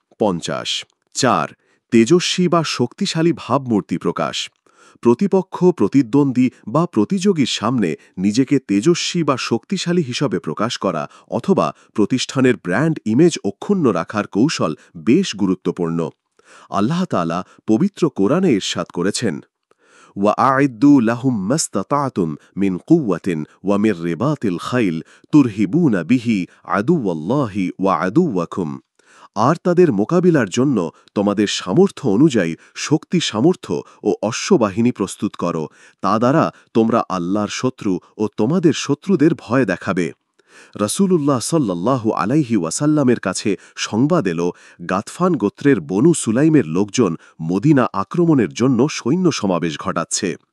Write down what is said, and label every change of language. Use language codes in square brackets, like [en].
[bn] ৫০ তেজস্বী বা শক্তিশালী ভাবমূর্তি প্রকাশ। প্রতিপক্ষ, প্রতিদ্বন্দ্বী বা প্রতিযোগীর সামনে নিজেকে তেজস্বী বা শক্তিশালী হিসাবে প্রকাশ করা অথবা প্রতিষ্ঠানের ব্র্যান্ড ইমেজ অক্ষুণ্ণ রাখার কৌশল বেশ গুরুত্বপূর্ণ। আল্লাহ তাআলা পবিত্র কোরআনে ইরশাদ করেছেন, [ar] وَأَعِدُّوا لَهُم مَّا اسْتَطَعْتُم مِّن قُوَّةٍ وَمِن رِّبَاطِ الْخَيْلِ تُرْهِبُونَ بِهِ عَدُوَّ اللَّهِ وَعَدُوَّكُمْ। [bn] আর তাদের মোকাবিলার জন্য তোমাদের সামর্থ্য অনুযায়ী শক্তি সামর্থ্য ও অশ্ববাহিনী প্রস্তুত করো, তা দ্বারা তোমরা আল্লাহর শত্রু ও তোমাদের শত্রুদের ভয় দেখাবে। রাসূলুল্লাহ সাল্লাল্লাহু আলাইহি ওয়াসাল্লামের কাছে সংবাদ এল, গাতফান গোত্রের বনু সুলাইমের লোকজন মদিনা আক্রমণের জন্য সৈন্য সমাবেশ ঘটাচ্ছে।